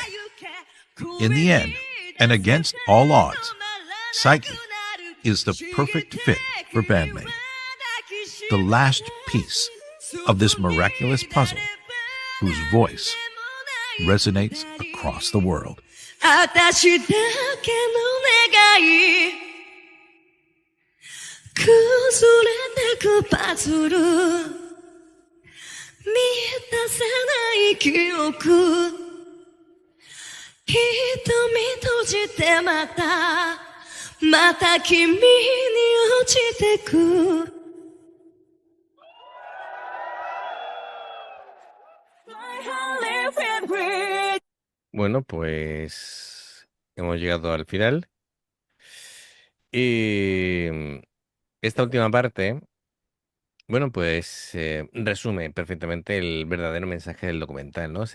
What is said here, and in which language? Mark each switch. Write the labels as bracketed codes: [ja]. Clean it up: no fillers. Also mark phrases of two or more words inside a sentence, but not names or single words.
[en] In the end, and against all odds, Psyche is the perfect fit for Bandmate, the last piece of this miraculous puzzle whose voice resonates across the world. [ja] 私だけの願い崩れてくパズル満たせない記憶瞳閉じてまた君に落ちてく [es] Bueno, pues hemos llegado al final. Y esta última parte, bueno, pues resume perfectamente el verdadero mensaje del documental, ¿no?